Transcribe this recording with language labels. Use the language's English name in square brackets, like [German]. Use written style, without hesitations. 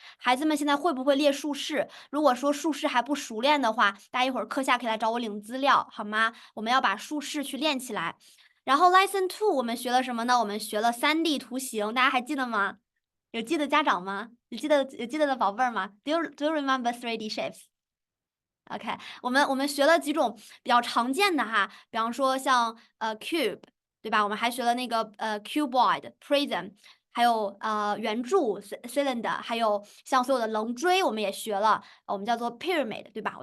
[Chinese] 孩子们现在会不会列数式？如果说数式还不熟练的话，大家一会儿课下可以来找我领资料，好吗？我们要把数式去练起来。然后 Lesson 2我们学了什么呢？我们学了3D 图形，大家还记得吗？有记得家长吗？有记得的宝贝儿吗？ [English] Do you remember 3D shapes？ [Chinese] OK，我们学了几种比较常见的哈，比方说像cube，对吧？我们还学了那个cuboid、prism，还有圆柱 cylinder，还有像所有的棱锥，我们也学了，我们叫做 pyramid，对吧？